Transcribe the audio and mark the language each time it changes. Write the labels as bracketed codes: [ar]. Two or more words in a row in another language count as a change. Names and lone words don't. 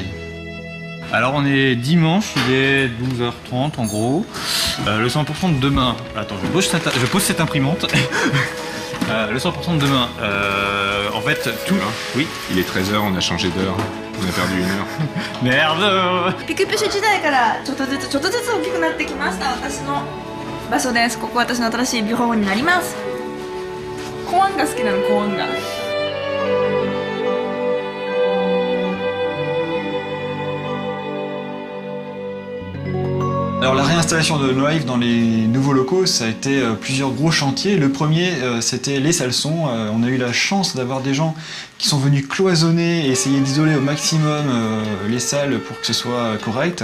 [fr] Alors on est dimanche, il est 12h30 en gros. Le 100% de demain. Attends, je pose cette imprimante. Le 100% de demain. En fait, tout. Oui. Il est 13h, on a changé d'heure. On a perdu une heure. Merde. [ja] ピクピシュ時代からちょっとずつ大きくなってきました私の場所です。ここ私の新しいビュローになります。コーンが好きなの、コーンが。 [fr] Alors la réinstallation de No Life dans les nouveaux locaux, ça a été plusieurs gros chantiers. Le premier, c'était les salles son. On a eu la chance d'avoir des gens qui sont venus cloisonner et essayer d'isoler au maximum les salles pour que ce soit correct.